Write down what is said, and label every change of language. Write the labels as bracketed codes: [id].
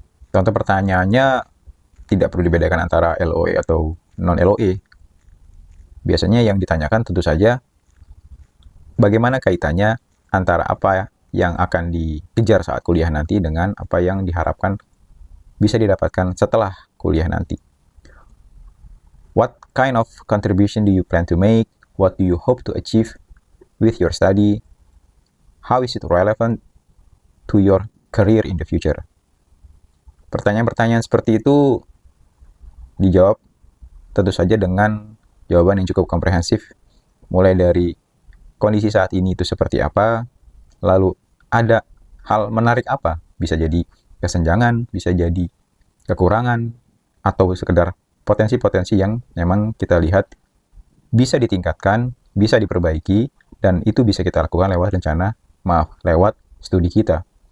[id] Contoh pertanyaannya tidak perlu dibedakan antara LOE atau non-LOE. Biasanya yang ditanyakan tentu saja bagaimana kaitannya antara apa yang akan dikejar saat kuliah nanti dengan apa yang diharapkan bisa didapatkan setelah kuliah nanti. [en] What kind of contribution do you plan to make? What do you hope to achieve with your study? How is it relevant to your career in the future? [id] Pertanyaan-pertanyaan seperti itu dijawab tentu saja dengan jawaban yang cukup komprehensif, mulai dari kondisi saat ini itu seperti apa, lalu ada hal menarik apa, bisa jadi kesenjangan, bisa jadi kekurangan, atau sekedar potensi-potensi yang memang kita lihat bisa ditingkatkan, bisa diperbaiki, dan itu bisa kita lakukan lewat studi kita.